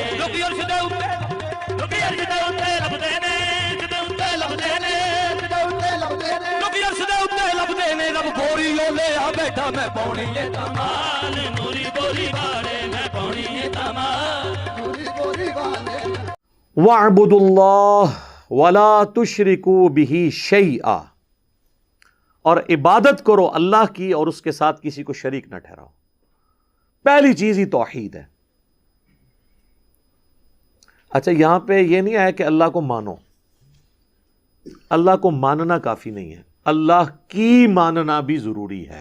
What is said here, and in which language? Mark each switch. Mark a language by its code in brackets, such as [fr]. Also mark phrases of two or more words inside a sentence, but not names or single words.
[pa] ਲੋਕੀ ਅਰਸ਼ ਦੇ ਉੱਤੇ, ਲੋਕੀ ਅਰਸ਼ ਦੇ ਉੱਤੇ ਲੱਭਦੇ ਨੇ, ਅਰਸ਼ ਦੇ ਉੱਤੇ ਲੱਭਦੇ ਨੇ, ਅਰਸ਼ ਦੇ ਉੱਤੇ ਲੱਭਦੇ ਨੇ, ਲੋਕੀ ਅਰਸ਼ ਦੇ ਉੱਤੇ ਲੱਭਦੇ ਨੇ। ਰੱਬ ਗੋਰੀ ਓਲੇ ਆ ਬੈਠਾ ਮੈਂ ਪਾਉਣੀ ਏ ਧਮਾਲ ਨੂਰੀ ਗੋਰੀ ਵਾਲੇ, ਮੈਂ ਪਾਉਣੀ ਏ ਧਮਾਲ ਨੂਰੀ ਗੋਰੀ ਵਾਲੇ। [ar] واعبدوا الله ولا تشركوا به شيئا, [hi] और इबादत करो अल्लाह की और उसके साथ किसी को शरीक न ठहराओ। पहली चीज ही तौहीद है। अच्छा, यहां पे ये नहीं आया कि अल्लाह को मानो। अल्लाह को मानना काफी नहीं है, अल्लाह की मानना भी जरूरी है।